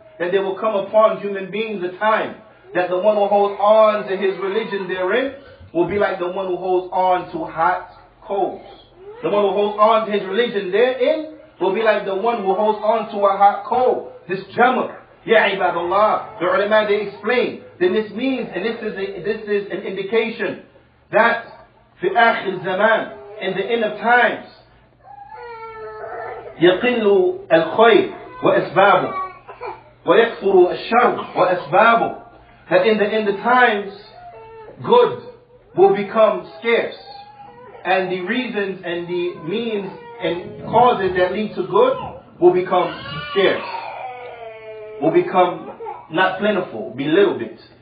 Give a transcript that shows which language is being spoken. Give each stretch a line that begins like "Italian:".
English: That there will come upon human beings a time that the one who holds on to his religion therein will be like the one who holds on to hot coals. The one who holds on to his religion therein will be like the one who holds on to a hot coal. This jamr. Ya ibadallah. The ulama, they explain. Then this means, and this is an indication that في آخر الزمان,
Arabic: in the end of times, يقل الخير وأسبابه ويكثر الشر وأسبابه.
English: That in the end of times, good will become scarce, and the reasons and the means and causes that lead to good will become scarce, will become not plentiful, be little bit.